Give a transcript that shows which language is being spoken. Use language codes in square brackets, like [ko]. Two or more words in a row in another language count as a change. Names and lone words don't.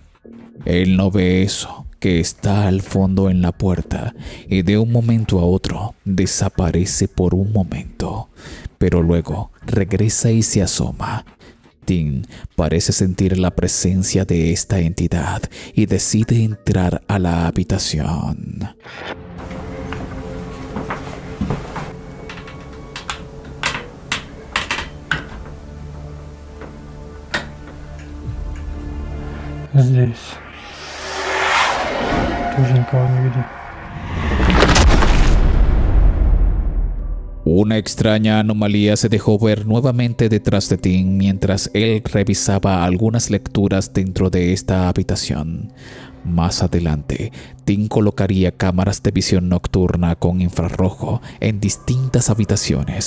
[es] Él no ve eso que está al fondo en la puerta y de un momento a otro desaparece por un momento, pero luego regresa y se asoma. Tim parece sentir la presencia de esta entidad y decide entrar a la habitación. [ru] Здесь тоже никого не видно. [es] Una extraña anomalía se dejó ver nuevamente detrás de Tim mientras él revisaba algunas lecturas dentro de esta habitación. Más adelante, Tim colocaría cámaras de visión nocturna con infrarrojo en distintas habitaciones.